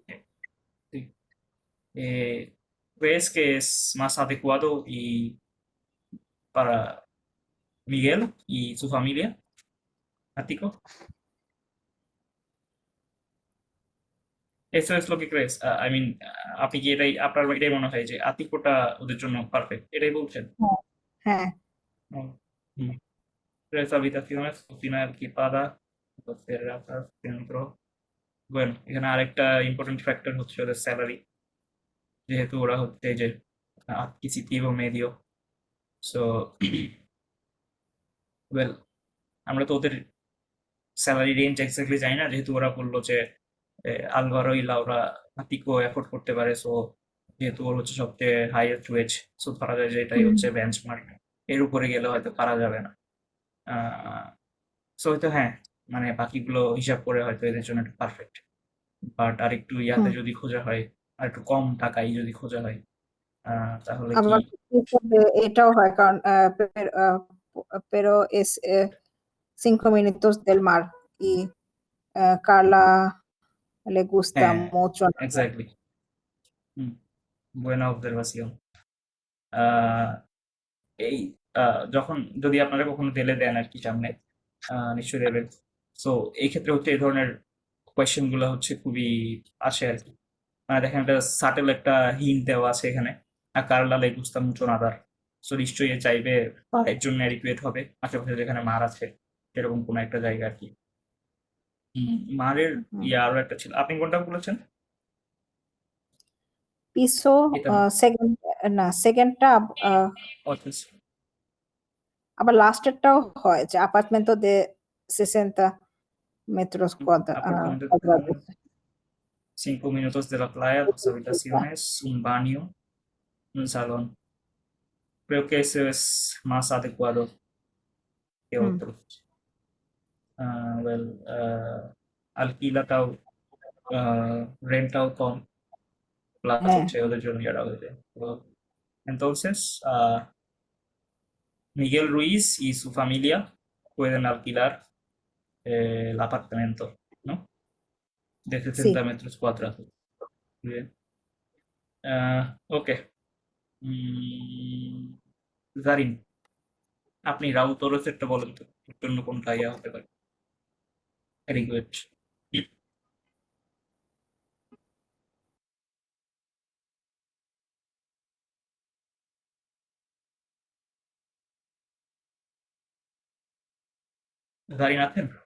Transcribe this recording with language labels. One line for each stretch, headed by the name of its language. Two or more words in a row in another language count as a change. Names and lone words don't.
Spanish: Sí. ¿Crees que es más adecuado y para Miguel y su familia? Ático. Eso es lo que crees.
English: I mean,
Bangla: আপনি কি আপনার এটাই মনে হয় যে আতিকোটা ওদের জন্য পারফেক্ট, এটাই বলছেন? হ্যাঁ, হুম, হুম।
Spanish: 3 habitaciones, cocina equipada, terrazas, centro. Bueno,
Bangla: এখানে আরেকটা ইম্পর্টেন্ট ফ্যাক্টর হচ্ছে ওদের স্যালারি, যেহেতু ওরা হচ্ছে এই যে
Spanish: adquisitivo medio.
Bangla: সো ওয়েল, আমরা তো ওদের স্যালারি রেঞ্জ এক্স্যাক্টলি জানি না, যেহেতু ওরা বললো যে আলভারো ই লাউরা আতিকো অ্যাফোর্ড করতে পারে। সো যেহেতু ওর হচ্ছে সবচেয়ে হাইয়েস্ট ওয়েজ, সো ধরা যায় যে এটাই হচ্ছে বেঞ্চমার্ক, এর উপরে গেলে হয়তো পারা যাবে না। সো হয়তো হ্যাঁ, মানে বাকিগুলো হিসাব করে হয়তো এদের জন্য একটু পারফেক্ট। বাট আর একটু ইয়াতে যদি খোঁজা হয়, আর একটু কম টাকায় যদি খোঁজা হয়, তাহলে কি? আবার এটাও হয় কারণ
Spanish: pero es 5 minutos del mar y Carla le gusta
Bangla: হ্যাঁ,
Spanish: mucho nadar. এক্স্যাক্টলি। buena observación.
Bangla: এই যখন যদি আপনারা কখনো ঢেলে দেন আর কি সামনে, নিশ্চয়ই দেবেন। সো এই ক্ষেত্রে হচ্ছে এই ধরনের কোয়েশ্চেন গুলো হচ্ছে খুবই আসে আর কি। মানে দেখেন একটা সাটেল একটা হিন্ট দেওয়া আছে এখানে,
Spanish: Carla le gusta mucho nadar.
Bangla: সো নিশ্চয়ই এ চাইবে পায়ের জন্য অ্যাডিকুয়েট হবে, আশেপাশে যেখানে মার আছে সেরকম কোনো একটা জায়গা আর কি। মারের আরো একটা ছিল, আপনি কোনটা বলেছেন?
Spanish: Piso,
Bangla: এটা না, সেকেন্ডটা অথচ আবার লাস্টেরটাও হয় যে
Spanish: apartamento de 60 metros apartamento cuadrados. 5 minutos de la playa, 2 habitaciones, un baño, un salón. Creo que ese es más adecuado que হুম, otros.
English: Well,
Bangla: alquilataও, rentaও কম, প্লাস হ্যাঁ, হচ্ছে ওদের জন্য ইয়ারা হয়ে যায়।
Spanish: তো entonces, Miguel Ruiz y su familia pueden alquilar el apartamento, ¿no? De 60 sí. metros cuadrados. Muy bien. Ok.
Bangla: জারিন, আপনি রাউতরসেরটা বলেন তো, ওর জন্য কোনটা ইয়া হতে পারে
English: very good.
Bangla: জারিন আছেন?